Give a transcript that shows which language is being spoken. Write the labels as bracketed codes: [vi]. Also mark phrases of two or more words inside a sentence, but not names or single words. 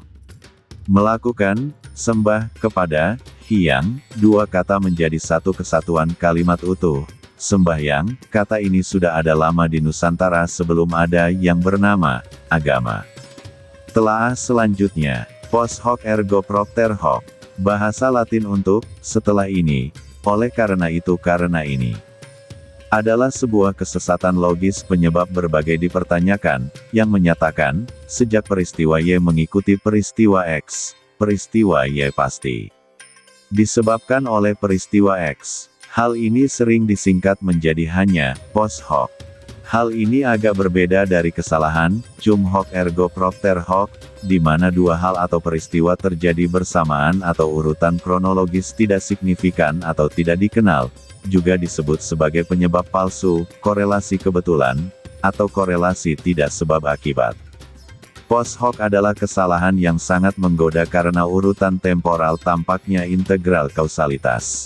[id] Melakukan sembah kepada Hyang, dua kata menjadi satu kesatuan kalimat utuh. Sembahyang, kata ini sudah ada lama di Nusantara sebelum ada yang bernama agama. Telaah selanjutnya, [la] post hoc ergo propter hoc, [id] bahasa Latin untuk setelah ini, oleh karena itu karena ini, adalah sebuah kesesatan logis penyebab berbagai dipertanyakan, yang menyatakan, sejak peristiwa Y mengikuti peristiwa X, peristiwa Y pasti disebabkan oleh peristiwa X. Hal ini sering disingkat menjadi hanya [la] post hoc. [id] Hal ini agak berbeda dari kesalahan, [la] cum hoc ergo propter hoc, [id] di mana dua hal atau peristiwa terjadi bersamaan atau urutan kronologis tidak signifikan atau tidak dikenal, juga disebut sebagai penyebab palsu, korelasi kebetulan, atau korelasi tidak sebab akibat. [la] Post hoc [id] adalah kesalahan yang sangat menggoda karena urutan temporal tampaknya integral kausalitas.